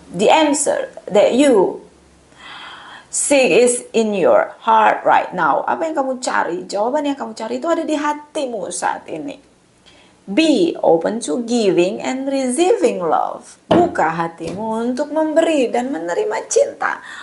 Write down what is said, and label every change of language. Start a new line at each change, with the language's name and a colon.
English: The answer that you seek is in your heart right now.
Indonesian: Apa yang kamu cari, jawaban yang kamu cari itu ada di hatimu saat ini.
English: Be open to giving and receiving love.
Indonesian: Buka hatimu untuk memberi dan menerima cinta.